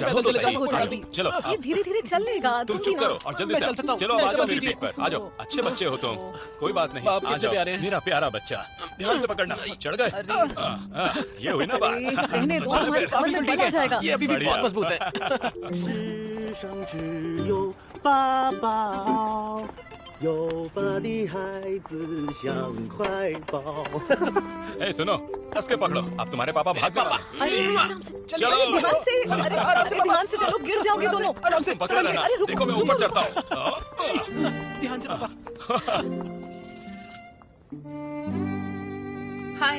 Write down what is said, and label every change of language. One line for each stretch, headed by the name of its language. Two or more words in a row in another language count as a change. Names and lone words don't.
Hindi: चलो पैदल तो चले सही। जाऊंगा, जल्दी। चलो ये धीरे धीरे चलेगा। तुम चुप करो और जल्दी मैं से चल आओ। सकता हूँ। चलो मैं आ ऐसा जाओ मत मेरे कीजिए। पीठ पर। आ जाओ, अच्छे बच्चे हो तुम। कोई बात नहीं, बाप आ कितने जाओ। प्यारे हैं। मेरा प्यारा बच्चा, ध्यान से पकड़ना। चढ़ गए? ये हुई ना बात। रहने दो, तो चलो हमारी फिर। कमर में बल आ जाएगा। ये अभी भी बढ़िया। बहुत मजबूत है।
Chinese: 世上只有爸爸哦，有爸的孩子像块宝。
Hindi: ए सुनो, कस के पकड़ो। अब तुम्हारे पापा भाग गए। अरे आराम से चलो। अरे ध्यान से, अरे ध्यान से चलो, गिर जाओगे दोनों। तुम पकड़ लेना। अरे रुको, देखो मैं ऊपर चढ़ता हूँ। ध्यान से पापा। हाय।